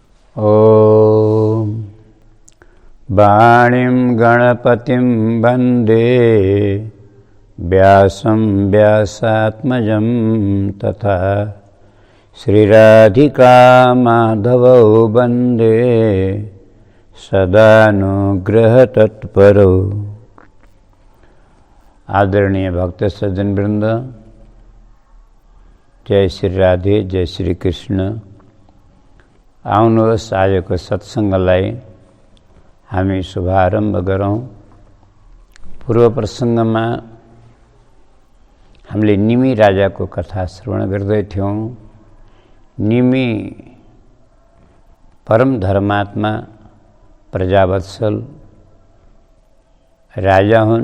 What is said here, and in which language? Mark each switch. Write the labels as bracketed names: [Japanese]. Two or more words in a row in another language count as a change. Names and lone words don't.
[Sanskrit] ॐ वाणीं गणपतिं वन्दे व्यासं व्यासात्मजं तथा श्रीराधिका माधवौ वन्दे सदानुग्रहतत्परौ। [Nepali] आदरणीय भक्त सज्जन वृंद, जय श्री राधे, जय श्री कृष्ण। आउनुहोस् आजको सत्सङ्गलाई हामी शुभारम्भ गरौँ। पूर्व प्रसङ्गमा हामीले निमि राजाको कथा श्रवण गर्दै थियौँ। निमि परम धर्मात्मा प्रजावत्सल राजा हुन्।